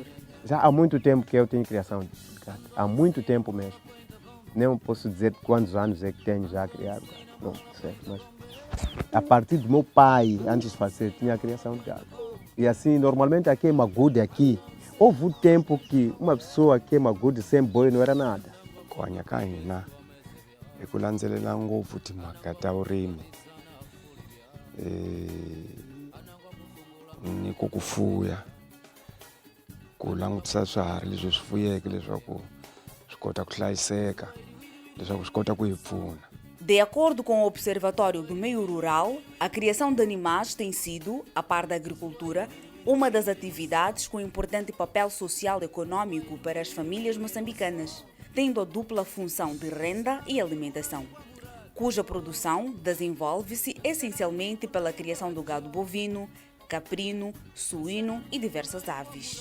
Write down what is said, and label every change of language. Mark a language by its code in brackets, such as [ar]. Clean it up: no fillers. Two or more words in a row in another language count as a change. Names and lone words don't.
[pt] Já há muito tempo que eu tenho criação de gado, há muito tempo mesmo. Nem posso dizer quantos anos é que tenho já criado gado, não sei, mas a partir do meu pai, antes de fazer, tinha a criação de gado. E assim, normalmente aqui em Magude, houve um tempo que uma pessoa aqui em Magude sem boi não era nada. [ts] Ku hanya ka hina hi ku landzelela ngopfu timhaka ta vurimi ni ku fuya, ku langutisa swiharhi leswi swi fuyeke leswaku swi kota ku hlayiseka, leswaku swi kota ku hi pfuna. [pt] De acordo com o Observatório do Meio Rural, a criação de animais tem sido, a par da agricultura, uma das atividades com importante papel social e econômico para as famílias moçambicanas, tendo a dupla função de renda e alimentação, cuja produção desenvolve-se essencialmente pela criação do gado bovino, caprino, suíno e diversas aves.